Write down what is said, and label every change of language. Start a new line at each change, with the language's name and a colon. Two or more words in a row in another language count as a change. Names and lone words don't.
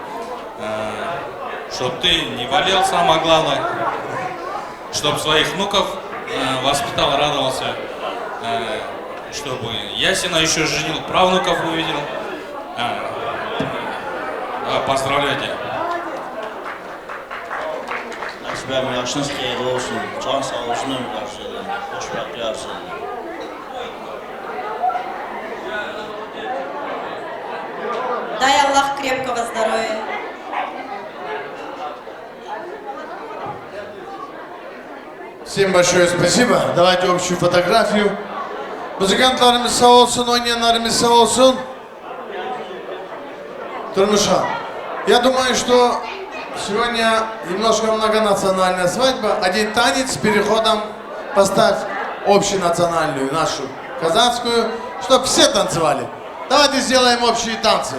Russian: Чтобы ты не болел, самое главное. Чтобы своих внуков воспитал, радовался. Чтобы Ясина еще женил, правнуков увидел. Поздравляю тебя.
Azerbaijani: Nasibem yaşınız xeyirli olsun. Can sağ olsun ömür qarşılığın. Xoşbəxtlik arzulayın.
Russian: Дай Аллах крепкого здоровья. Всем большое спасибо. Давайте общую фотографию.
Azerbaijani: Музыкантlarımız sağ olsun, oynayanlarımız sağ olsun.
Russian: Турмуша, я думаю, что сегодня немножко многонациональная свадьба. Один танец с переходом поставь общенациональную, нашу казахскую, чтобы все танцевали. Давайте сделаем общие танцы.